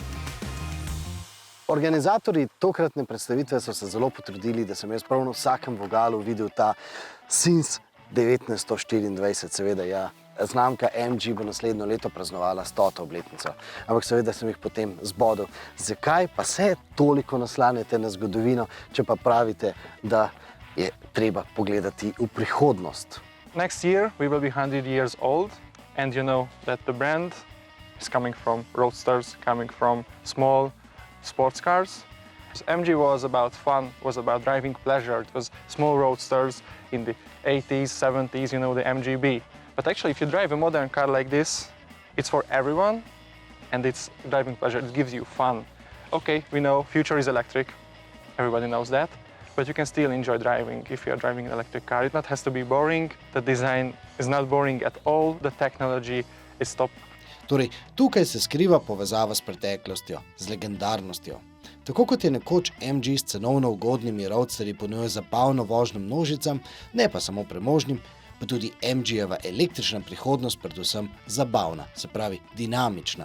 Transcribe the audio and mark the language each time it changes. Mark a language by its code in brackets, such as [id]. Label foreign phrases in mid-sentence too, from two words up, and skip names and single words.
[sl] Organizatorji tokratne predstavitve so se zelo potrudili, da sem jaz prav na vsakem vogalu videl ta Since 1924, seveda ja. Znamka MG bo naslednjo leto praznovala 100. obletnico. Ampak seveda sem jih potem zbodel. Zakaj pa se toliko naslanjate na zgodovino, če pa pravite, da je treba pogledati v prihodnost? [en] Next year we will be 100 years old, and you know that the brand is coming from roadsters, coming from small sports cars. MG was about fun, was about driving pleasure. It was small roadsters in the 80s, 70s, you know, the MGB. But actually, if you drive a modern car like this, it's for everyone, and it's driving pleasure. It gives you fun. okay, we know future is electric. Everybody knows that. But you can still enjoy driving if you are driving an electric car. It not has to be boring. The design is not boring at all. The technology is top. [sl] Torej, tukaj se skriva povezava s preteklostjo, z legendarnostjo. Tako kot je nekoč MG s cenovno ugodnimi roadsterji ponujal zabavno vožnjo množicam, ne pa samo premožnim, pa tudi MG-jeva električna prihodnost predvsem zabavna, se pravi dinamična.